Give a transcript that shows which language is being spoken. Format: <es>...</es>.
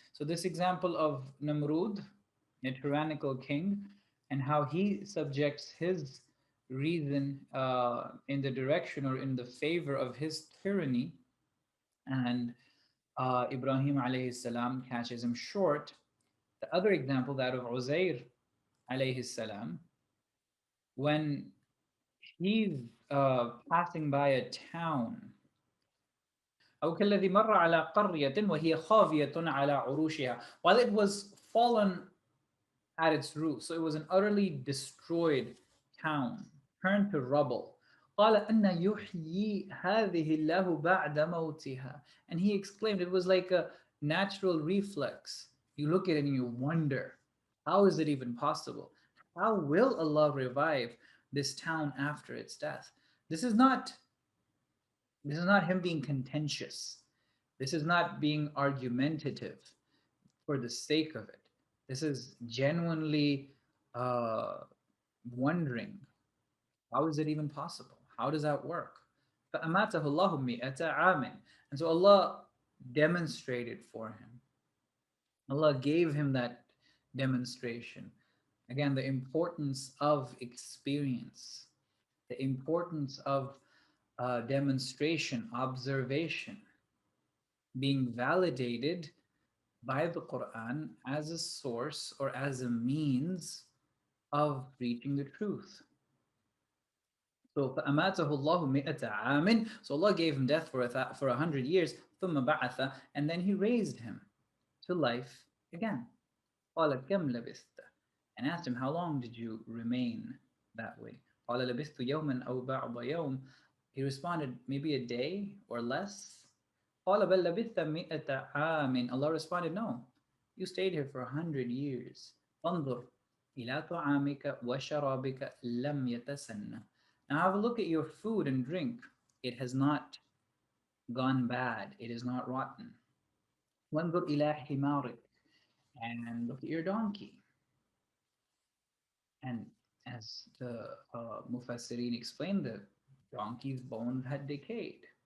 <en>So this example of Namrud, a tyrannical king, and how he subjects his reason in the direction or in the favor of his tyranny, and Ibrahim alayhi salam catches him short. The other example, that of Uzair alayhi salam, when he's passing by a town.</en> <ar>أو كالذي مر على قرية وهي خاوية على عروشها.</ar> <en>While it was fallen at its roots, so it was an utterly destroyed town, turned to rubble.</en> <ar>قال أن يحيي هذه الله بعد موتها.</ar> <en>And he exclaimed, it was like a natural reflex. You look at it and you wonder, how is it even possible? How will Allah revive this town after its death? This is not him being contentious. This is not being argumentative for the sake of it. This is genuinely wondering, how is it even possible? How does that work?</en> <ar>فَأَمَاتَهُ اللَّهُ مِئَةَ عَامٍ.</ar> <en>And so Allah demonstrated for him. Allah gave him that demonstration. Again, the importance of experience, the importance of demonstration, observation, being validated by the Quran as a source or as a means of reaching the truth. So</en> <ar>فَأَمَاتَهُ اللَّهُ مِئَةَ عَامٍ.</ar> <en>So Allah gave him death for 100 years.</en> <ar>ثُمَّ بَعَثَ.</ar> <en>And then He raised him to life again.</en> <ar>قَالَ كَمْ لَبِثْتَ.</ar> <en>And asked him, how long did you remain that way?</en> <ar>قَالَ لَبِثْتُ يَوْمًا أَوْ بَعْضَ يَوْمٍ.</ar> <en>He responded, maybe a day or less.</en> <ar>قَالَ بَلْ لَبِثْتَ مِئَةَ عَامٍ.</ar> <en>Allah responded, no, you stayed here for 100 years.</en> <ar>فانظر إلى طعامك وشرابك لم يتسنى.</ar> <en>Now have a look at your food and drink. It has not gone bad. It is not rotten.</en> <ar>وانظر إلى حمارك.</ar> <en>And look at your donkey. And as the Mufassirin explained, the donkey's bones had decayed.</en>